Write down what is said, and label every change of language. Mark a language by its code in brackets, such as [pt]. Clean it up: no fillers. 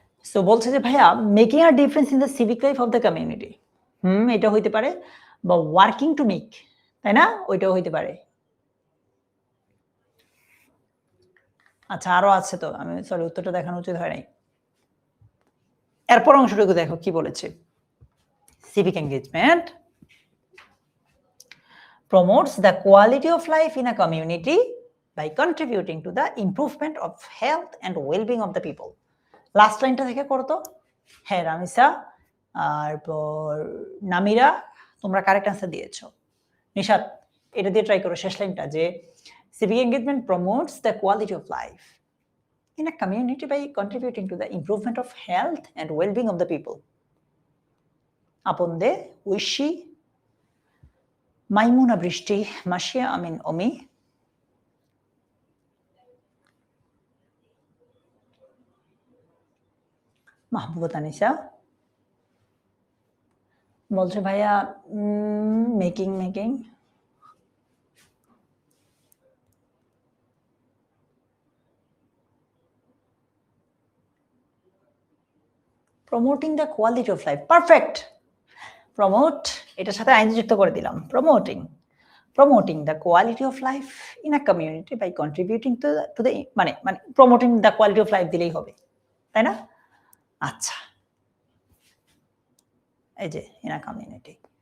[bn] So বলছে যে ভাইয়া [en] making a difference in the civic life of the community, [bn] এটা হইতে পারে, বা [en] working to make, [bn] তাই না, ওইটাও হইতে পারে। আচ্ছা আরো আছে তো, আমি সরি উত্তরটা দেখানো উচিত হয় নাই। এরপর অংশটুকু দেখো কি বলেছে, [en] civic engagement promotes the quality of life in a community by contributing to the improvement of health and well-being of the people. [bn] Last লাইনটা থেকে করো তো। হ্যাঁ রামিসা আর নামিরা তোমরা কারেক্ট আনসার দিয়েছো। নিশাত এটা দিয়ে ট্রাই করো শেষ লাইনটা, যে [en] civic engagement promotes the quality of life in a community by contributing to the improvement of health and well-being of the people. [bn] আপনদে Oishi, মাইমুনা বৃষ্টি, মাসিয়া আমিন অমি, মাহবুবা তানিসা বলছে ভাইয়া [en] Making promoting the quality of life. [bn] Perfect. Promote এটার সাথে আইন যুক্ত করে দিলাম। [en] promoting the quality of life in a community by contributing to the মানে promoting the quality of life [bn] দিলেই হবে, তাই না? আচ্ছা, এই যে [en] in a community।